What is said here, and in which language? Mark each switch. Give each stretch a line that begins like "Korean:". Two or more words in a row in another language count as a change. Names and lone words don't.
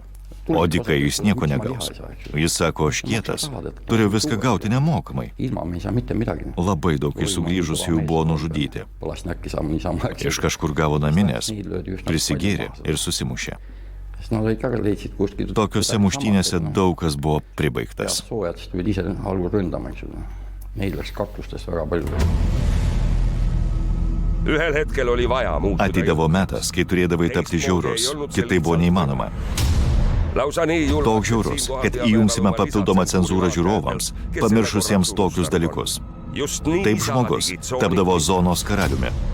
Lithuanian: O dykai jis nieko negaus. Jis sako, aš kietas, turiu viską gauti nemokamai. Labai daug iš sugrįžusių buvo nužudyti. Iš kažkur gavo naminės, prisigėrė ir susimušė. Tokiuose muštynėse daug kas buvo pribaigtas.
Estonian: Meil läks kaklustest väga palju.
Lithuanian: Ateidavo metas, kai turėdavai tapti žiaurus, kitai buvo neįmanoma. Toks žiaurus, kad įjungsime papildomą cenzūrą žiūrovams, pamiršusiems tokius dalykus. Taip žmogus tapdavo zonos karaliumi.